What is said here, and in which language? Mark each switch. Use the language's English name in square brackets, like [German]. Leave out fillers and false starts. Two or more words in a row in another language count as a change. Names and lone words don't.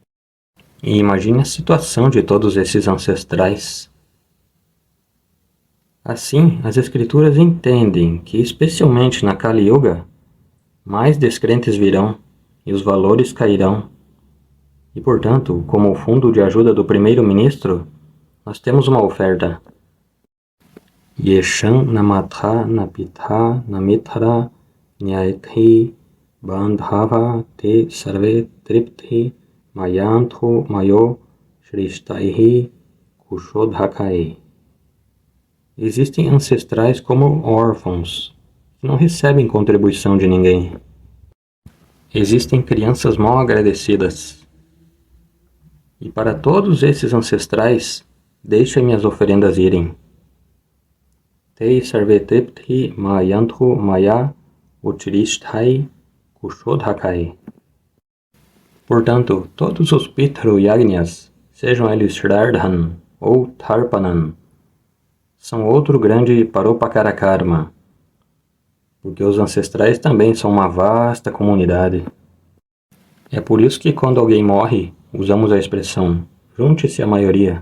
[Portuguese] E imagine a situação de todos esses ancestrais. Assim, as escrituras entendem que, especialmente na Kali Yuga, mais descrentes virão e os valores cairão. E, portanto, como fundo de ajuda do primeiro-ministro, nós temos uma oferta. [Sanskrit] येषां न माता न पिता न मित्र ज्ञाति बान्धवाः ते सर्वे तृप्तिमायान्तु मया सृष्टैः कुशोदकैः. [Portuguese] Existem ancestrais como órfãos, que não recebem contribuição de ninguém. Existem crianças mal agradecidas. E para todos esses ancestrais, deixem minhas oferendas irem. [Sanskrit] ते सर्वे तृप्तिमायान्तु मया उत्सृष्टैः कुशोदकैः. [Portuguese] Portanto, todos os Pitru Yagnas, sejam eles Shraddhan ou Tarpanan, são outro grande Paropakara-karma, porque os ancestrais também são uma vasta comunidade. É por isso que quando alguém morre, usamos a expressão junte-se à maioria.